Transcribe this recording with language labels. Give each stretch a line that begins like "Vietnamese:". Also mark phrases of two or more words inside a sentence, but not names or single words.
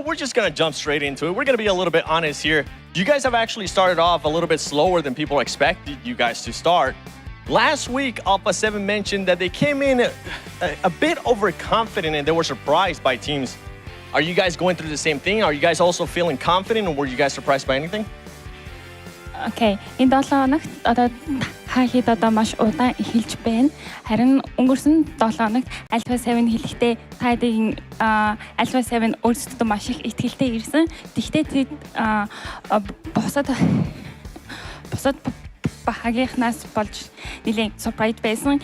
English: We're just going to jump straight into it. We're going to be a little bit honest here. You guys have actually started off a little bit slower than people expected you guys to start. Last week, Alpha 7 mentioned that they came in a bit overconfident and they were surprised by teams. Are you guys going through the same thing? Are you guys also feeling confident, or were you guys surprised by anything? Окей.
Mongolian: Энэ 7 хоногт одоо хэд одоо маш удаан эхэлж байна. Харин өнгөрсөн 7 хоногт Alpha 7 хэлэхдээ таадын Alpha 7 өөрсдөө маш их итгэлтэй ирсэн. Тэгвэл тэд бусад багийнхнаас болж нэлээд surprise байсан.